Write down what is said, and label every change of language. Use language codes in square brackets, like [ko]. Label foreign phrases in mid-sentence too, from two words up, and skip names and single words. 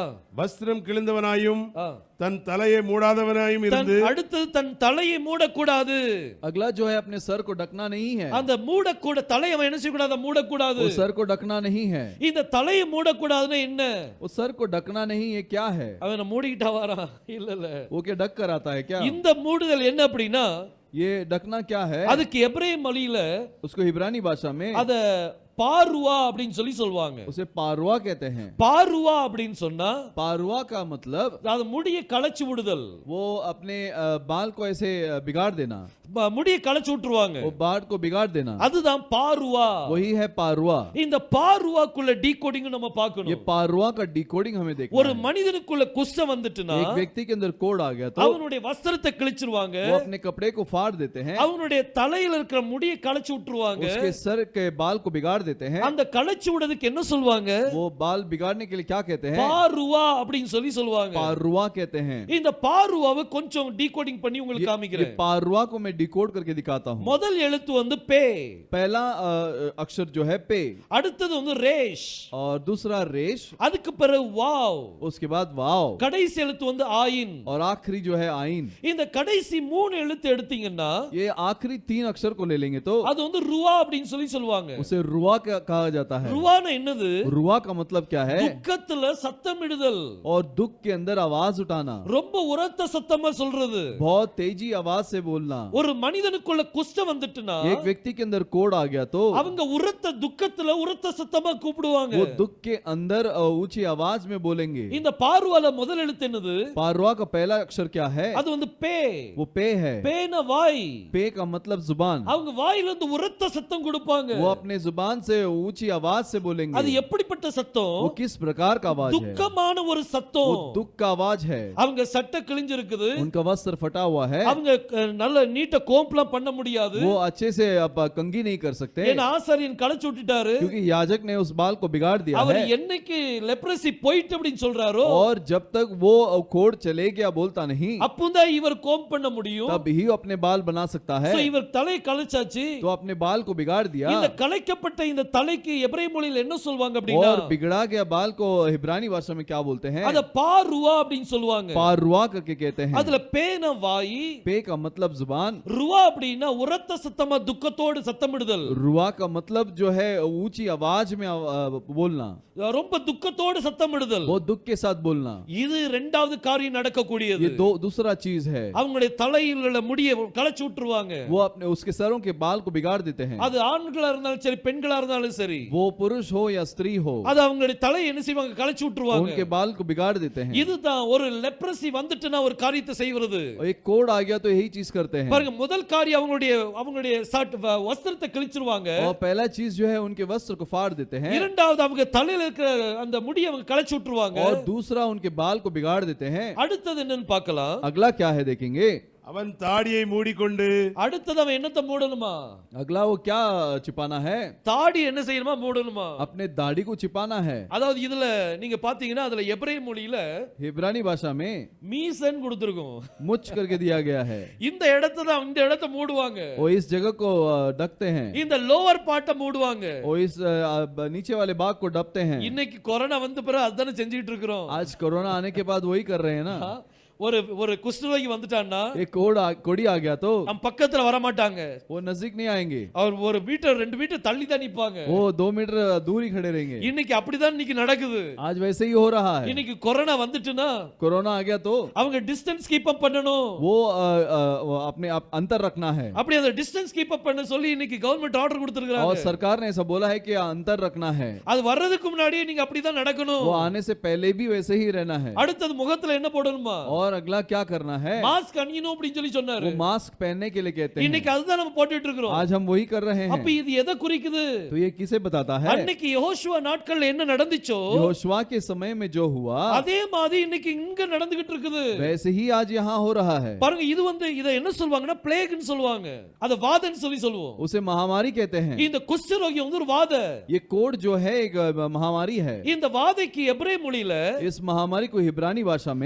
[ta] வஸ்திரம் கிழிந்தவனாயும் ஆ. தன் தலையை மூடாதவனாயும் இருந்து அடுத்து தன் தலையை மூடக்கூடாது. [hi] अगला जो है अपने सर को ढकना नहीं है। [ta] அந்த மூடக்கூட தலையை அவன் என்ன செய்யக்கூடாது? மூடக்கூடாது. [hi] वो सर को ढकना नहीं है। [ta] இந்த தலையை மூடக்கூடாதுன்னா என்ன? [hi] वो सर को ढकना नहीं, ये क्या है? [ta] அவன் மூடிக்கிட்டா வாரா? இல்ல இல்ல, [hi] वो क्या ढक कर आता है क्या? [ta] இந்த மூடுதல் என்ன அப்படின்னா, [hi] ये ढकना क्या है? [ta] அதுக்கு எபிரேய மொழியில [hi] उसको इब्रानी भाषा में [ta] அத பாருவா அப்படின்னு சொல்லுவாங்க. [hi] उसे पारुआ कहते हैं। [ta] பாருவா அப்படின்னு சொன்னா [hi] पारुआ का मतलब [ta] அது முடியை களைச்சு விடுதல். [hi] वो अपने बाल को ऐसे बिगाड़ देना, [ta] முடியை களைச்சு விட்டுருவாங்க. [hi] वो बाल को बिगाड़ देना, [ta] அதுதான் பாருவா. [hi] वही है पारुआ। [ta] இந்த பாருவாக்குள்ள டீகோடிங் நம்ம [hi] ये [ta] பார்க்கணும். [hi] पारुआ का डिकोडिंग हमें देखना [ta] ஒரு [hi] है। [ta] மனிதனுக்குள்ள குஷ்டம் வந்துட்டுனா [hi] एक व्यक्ति के अंदर कोड आ गया तो [ta] அவனுடைய வஸ்திரத்தை கிழிச்சிருவாங்க. [hi] वो अपने कपड़े को फाड़ देते हैं, [ta] அவனுடைய தலையில இருக்கிற முடியை களைச்சு விட்டுருவாங்க. [hi] उसके सर के बाल को बिगाड़ देते हैं। [ta] அந்த களைச்சு விடுறதுக்கு என்ன சொல்வாங்க? [hi] वो बाल बिगाड़ने के लिए क्या कहते हैं? [ta] பாருவா அப்படின்னு சொல்லுவாங்க. [hi] पारुआ कहते हैं। [ta] இந்த பாருவாவை கொஞ்சம் டீகோடிங் பண்ணி உங்களுக்கு [hi] ये [ta] காமிக்கிறேன். [hi] पारुआ को मैं डिकोड करके दिखाता हूँ। [ta] முதல் எழுத்து வந்து பே, [hi] पहला अक्षर जो है पे, [ta] அடுத்தது வந்து ரேஷ், [hi] और दूसरा रेश, [ta] அதுக்கு பிறகு வாவ், [hi] उसके बाद वाव, [ta] கடைசி எழுத்து வந்து ஆயின். [hi] और आखिरी जो है आइन। [ta] இந்த கடைசி மூணு எழுத்து எடுத்தீங்கன்னா [hi] ये आखिरी 3 अक्षर को ले लेंगे तो [ta] அது வந்து ருவா அப்படின்னு சொல்லுவாங்க. [hi] उसे रुआ कहा जाता है। [ta] ருவானா என்னது? [hi] रुआ का मतलब क्या है? [ta] துக்கத்துல சத்தமிடுதல், [hi] और दुख के अंदर आवाज उठाना, [ta] ரொம்ப உரத்த சத்தமா சொல்றது. [hi] बहुत तेजी आवाज से बोलना। [ta] ஒரு மனிதனுக்குள்ள குஷ்டம் வந்துட்டுனா [hi] एक व्यक्ति के अंदर कोड आ गया तो [ta] அவங்க உரத்த துக்கத்துல உரத்த சத்தமா கூப்பிடுவாங்க. [hi] वो दुख के अंदर ऊंची आवाज में बोलेंगे। [ta] இந்த பார்வால முதல் எழுத்து என்னது? [hi] पारुआ का पहला अक्षर क्या है? [ta] அது வந்து பே. [hi] वो पे है। [ta] பேன வாய். [hi] पे का मतलब जुबान। [ta] அவங்க வாயில இருந்து உரத்த சத்தம் கொடுப்பாங்க. [hi] वो अपने जुबान जुबान से ऊंची आवाज से [ta] அது [hi] बोलेंगे। [ta] எப்படிப்பட்ட சத்தம்? [hi] वो किस प्रकार का आवाज है? [ta] துக்கமான ஒரு [hi] वो [ta] சத்தம். [hi] दुख का आवाज है। [ta] அவங்க சட்டை கிழிஞ்சிருக்குது, [hi] उनका वस्त्र फटा हुआ है, [ta] அவங்க நல்ல நீட்ட கோம்ப்லாம் பண்ண முடியாது. [hi] वो अच्छे से अब कंघी नहीं कर सकते [ta] ஏன்னா ஆசாரியன் களைச்சு விட்டுட்டாரு. [hi] क्योंकि याजक ने उस बाल को बिगाड़ दिया [ta] அவர் [hi] है। [ta] என்னைக்கு லெப்ரசி போயிட்டு அப்படின்னு சொல்றாரோ [hi] और जब तक वो कोढ़ चले गया बोलता नहीं, [ta] அப்பதான் இவர் கோம் பண்ண முடியும். [hi] तब ही अपने बाल बना सकता है। [ta] So, இவர் தலையை களைச்சாச்சு. [hi] तो अपने बाल को बिगाड़ दिया। [ta] இந்த களைக்கப்பட்ட இந்த தலைக்கு எபிரேய மொழியில் என்ன சொல்வாங்க அப்படினா, [hi] और बिगड़ा गया बाल को हिब्रानी भाषा में क्या बोलते हैं? [ta] அத பாருவா அப்படின்னு சொல்வாங்க. [hi] पारुआ करके कहते हैं। [ta] அதுல பேன வாய், [hi] पे का मतलब जुबान, [ta] रुवा அப்படினா உரத்த சத்தமா துக்கத்தோடு சத்தமிடுதல். [hi] रुआ का मतलब जो है ऊंची आवाज में बोलना, [ta] ரொம்ப துக்கத்தோடு சத்தமிடுதல். [hi] वो दुख के साथ बोलना। [ta] இது இரண்டாவது காரியம் நடக்கக்கூடியது. [hi] ये दूसरा चीज है। [ta] அவங்களுடைய தலையில் உள்ள முடியை களைச்சு விட்டுருவாங்க. [hi] वो अपने उसके सरों के बाल को बिगाड़ देते हैं। [ta] அது ஆண்களா இருந்தாலும் சரி பெண்களா இருந்தாலும் சரி, [hi] वो पुरुष हो या स्त्री हो, [ta] அது அவங்களுடைய தலையை என்ன செய்வாங்க? களைச்சு விட்டுருவாங்க. [hi] उनके बाल को बिगाड़ देते हैं। [ta] இதுதான் ஒரு லெப்ரசி வந்துட்டுனா ஒரு காரியத்தை செய்வது. [hi] एक कोढ़ आ गया तो यही चीज करते हैं। [ta] பாருங்க, முதல் காரியம் அவங்களுடைய வஸ்திரத்தை கிழிச்சிருவாங்க. [hi] और पहला चीज जो है उनके वस्त्र को फाड़ देते हैं। [ta] இரண்டாவது அவங்க தலையில இருக்கிற அந்த முடியை அவங்க களைச்சு விட்டுருவாங்க. [hi] और दूसरा उनके बाल को बिगाड़ देते हैं। [ta] அடுத்தது என்னன்னு பார்க்கலாம். [hi] अगला क्या है देखेंगे? [ta] அவன் தாடியை மூடிக்கொண்டு, அடுத்தது அவன் என்னத்தை மூடணுமா? [hi] अगला वो क्या छिपाना है? [ta] தாடி என்ன செய்யணுமா? மூடணுமா? [hi] अपने दाढ़ी को छिपाना है। [ta] அதாவது இதுல நீங்க பாத்தீங்கன்னா அதுல எபிரேய மொழியில [hi] हिब्रानी भाषा में [ta] மீசன் கொடுத்திருக்கும். [hi] मुच करके दिया गया है। [ta] இந்த இடத்தை மூடுவாங்க. [hi] वो इस जगह को ढकते हैं। [ta] இந்த [en] lower part [ta] மூடுவாங்க. [hi] वो इस नीचे वाले भाग को ढकते हैं। [ta] இன்னைக்கு கொரோனா வந்த பிறகு அதானே செஞ்சிட்டு இருக்கிறோம். [hi] आज कोरोना आने के बाद वही कर रहे हैं ना। [ta] ஒரு குஷ்டரோகி வந்துட்டான்னா, [hi] एक कोड़ी आ गया तो [ta] हम பக்கத்துல வர மாட்டாங்க. [hi] वो नजदीक नहीं आएंगे। [ta] அவர் ஒரு மீட்டர் 2 மீட்டர் தள்ளி தான் நிப்பாங்க. [hi] वो 2 मीटर दूर ही खड़े रहेंगे। [ta] இன்னைக்கு அப்படிதான் இன்னைக்கு நடக்குது. [hi] आज वैसे ही हो रहा है। [ta] இன்னைக்கு கொரோனா வந்துட்டுனா [hi] कोरोना आ गया तो [ta] அவங்க [en] distance keep up [ta] பண்ணணும். [hi] वो अपने आप अंतर रखना है। [ta] அப்படி அந்த [en] distance keep up [ta] பண்ண சொல்லி இன்னைக்கு [en] government order [ta] கொடுத்திருக்காங்க. [hi] और सरकार ने ऐसा बोला है कि अंतर रखना है। [ta] அது வர்றதுக்கு முன்னாடி நீங்க அப்படிதான் நடக்கணும். [hi] वो आने से पहले भी वैसे ही रहना है। [ta] அடுத்தது முகத்துல என்ன போடணுமா? [hi] और अगला क्या करना है? [ta] மாஸ்க் அணியணும் அப்படி சொல்லி சொன்னாரு. [hi] वो मास्क पहनने के लिए कहते हैं। [ta] இன்னைக்கு அதுதான் நம்ம போட்டுட்டு இருக்கிறோம். [hi] आज हम वही कर रहे हैं। [ta] அப்ப இது எதை குறிக்குது? [hi] तो ये किसे बताता है? [ta] அன்னைக்கு யெகோஷுவா நாட்கள்ல என்ன நடந்துச்சோ, [hi] यहोशुआ के समय में जो हुआ [ta] அதே மாதிரி இன்னைக்கு இங்க நடந்துகிட்டு இருக்குது. [hi] वैसे ही आज यहाँ हो रहा है। [ta] பாருங்க, இது இத என்ன சொல்வாங்கன்னா பிளேக்னு சொல்வாங்க. அத வாதன்னு சொல்லுவோம். [hi] उसे महामारी कहते हैं। [ta] இந்த குஷ்டரோகி வந்து ஒரு வாத. [hi] ये कोढ़ जो है एक महामारी है। [ta] இந்த வாதைக்கு எபிரேய மொழியில [hi] इस महामारी को हिब्रानी भाषा में